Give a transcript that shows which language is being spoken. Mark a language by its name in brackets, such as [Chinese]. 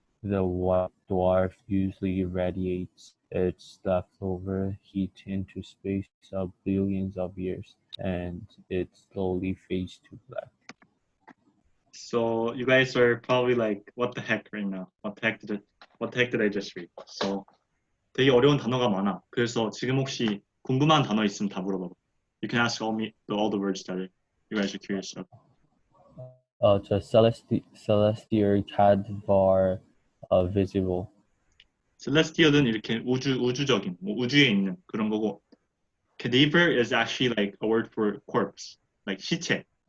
[English] The white dwarf usually radiates its leftover heat into space of billions of years, and it slowly fades to black. So you guys are probably like, what the heck right now? What the heck did I just read? [Korean] So 되게 어려운 단어가 많아. 그래서 지금 혹시 궁금한 단어 있으면 다 물어봐봐. [English] You can ask all the words that you guys are curious about. The celestial category visible. [Korean] Celestial은 이렇게 우주적인, 뭐 우주에 있는 그런 거고, [English] cadaver is actually like a word for corpse, like [Korean] 시체.